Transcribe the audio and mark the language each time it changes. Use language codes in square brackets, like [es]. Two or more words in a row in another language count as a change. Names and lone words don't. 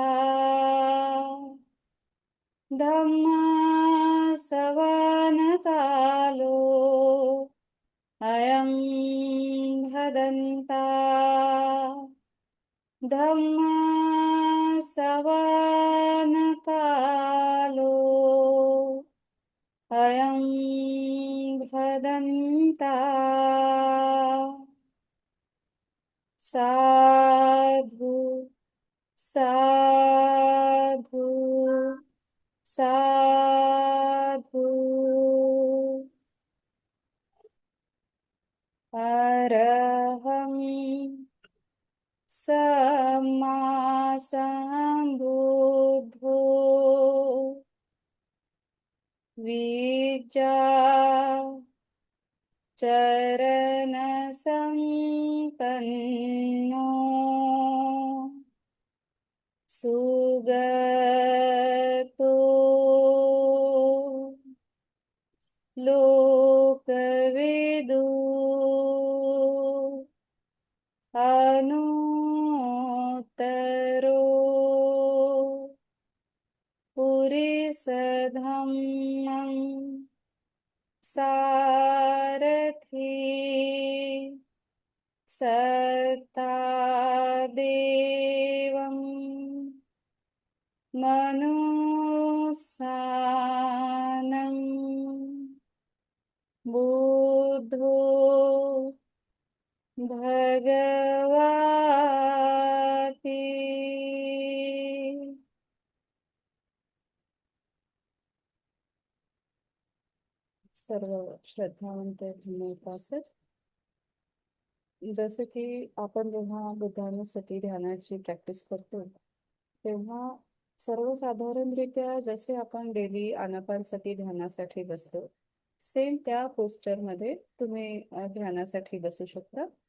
[pi] धम्म सवनकालो अयं भदन्ता धम्म सवनकालो अयं भदन्ता साधु साधु साधु अरहं सम्मा सम्बुद्धो विद्या चरण संपन्नो सुगतो लोकविदु अनुत्तरो पुरीसधम्मं सारथी सत्तादेवं मनुस्सानं बुद्धो भगवाति [mr] सर्व श्रद्धावंत धर्मोपासक, जसं की आपण जेव्हा बुद्धानुसती ध्यानाची प्रॅक्टिस करतो तेव्हा सर्वसाधारणरित्या जसे आपण डेली आनापानसती ध्यानासाठी बसतो सेम त्या पोस्चरमध्ये तुम्ही ध्यानासाठी बसू शकता.